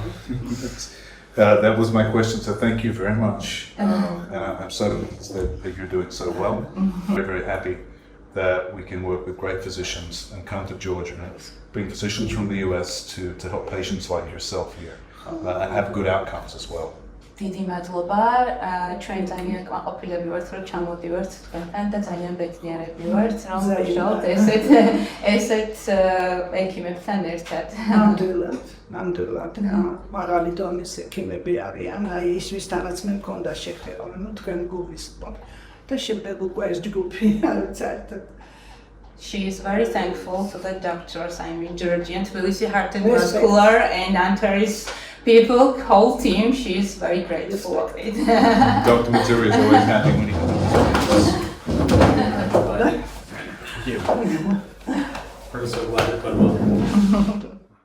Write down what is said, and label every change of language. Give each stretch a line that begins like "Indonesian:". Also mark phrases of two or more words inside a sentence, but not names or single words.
English: That was my question, so thank you very much. And I'm so pleased that you're doing so well. We're very happy that we can work with great physicians and come to Georgia and bring physicians from the US to help patients like yourself here and have good outcomes as well.
Georgian: დიდი მადლობა, ჩვენ ძალიან კმაყოფილები ვართ, რომ ჩამოდივართ თქვენთან და ძალიან ბედნიერები ვართ, რომ ვიმუშაობთ ესეთ ექიმებთან ერთად. ნამდვილად, მაღალი დონის ექიმები არიან, აი ისვისთანაც მე მქონდა შეხება, ნუ თქვენ გულისხმობ და შემდეგ უკვე ეს ჯგუფი არის საერთოდ.
English: She is very thankful to the doctors, I mean Georgian, Tbilisi Heart and Vascular and Anteris people, whole team. She is very grateful of it. Dr. Mitral is always happy when he comes. Thank you. We're so glad to put them.